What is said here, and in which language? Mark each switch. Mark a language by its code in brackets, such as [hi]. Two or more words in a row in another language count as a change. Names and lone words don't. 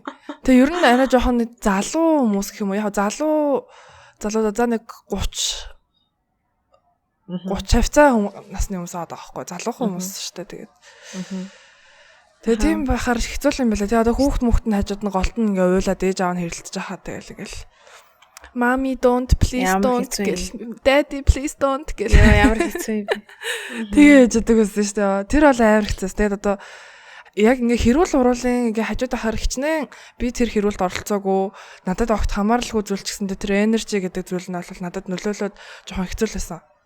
[mn] Тэгээ ер нь арай жоохон залуу хүмүүс гэх юм уу? Яг залуу за нэг 30 цай насны хүмүүс аваад байгаа байхгүй. Залуухан хүмүүс шүү дээ тэгээд. Тэгээ тийм байхаар хэцүү юм байна. Тэгээ одоо хүүхд нь хажууд нь голт нь ингээ уйлаад ээж аав нь хэрэлдэж байгаа тэгэл. [en] Mommy don't please don't [mn] гэл. [en] Daddy please don't [mn] гэл. Ямар хэцүү юм бэ. Тэгээ ээждэг байсан шүү дээ. Тэр бол амар хэцүү. Тэгээд одоо яг ингээ хэрүүл уруулын ингээ хажууд ахаар хичнээн би тэр хэрүүлд оролцоогүй надад огт хамааралгүй зүйл ч гэсэндээ тэр энержи гэдэг зүйл нь бол надад нөлөөлөд жоохон хэцүүлсэн.